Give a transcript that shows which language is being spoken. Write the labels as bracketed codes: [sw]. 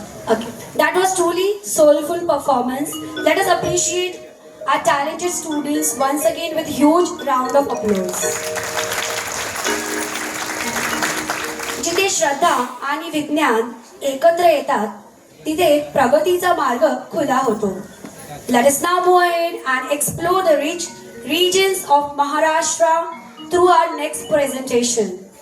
[en] Okay, that was truly soulful performance. Let us appreciate our talented students once again with huge round of applause. [mr] जिथे श्रद्धा आणि विज्ञान एकत्र येतात तिथे प्रगतीचा मार्ग खुला होतो. [en] Let us now move ahead and explore the rich regions of Maharashtra through our next presentation.